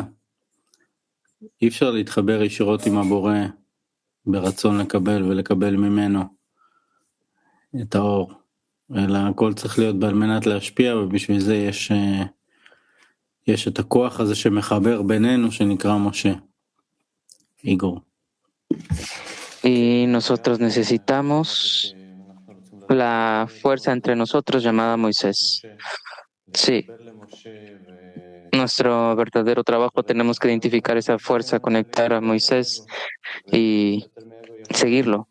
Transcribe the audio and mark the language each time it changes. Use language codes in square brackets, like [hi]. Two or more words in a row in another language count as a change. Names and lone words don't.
[he] אי אפשר להתחבר ישירות עם הבורא ברצון לקבל ולקבל ממנו את האור, אלא הכל צריך להיות על מנת להשפיע, ובשביל זה יש את הכוח הזה שמחבר בינינו שנקרא משה. איגור. [es] Y nosotros necesitamos la fuerza entre nosotros llamada Moisés. Sí. Nuestro verdadero trabajo tenemos que identificar esa fuerza, conectar a Moisés y seguirlo.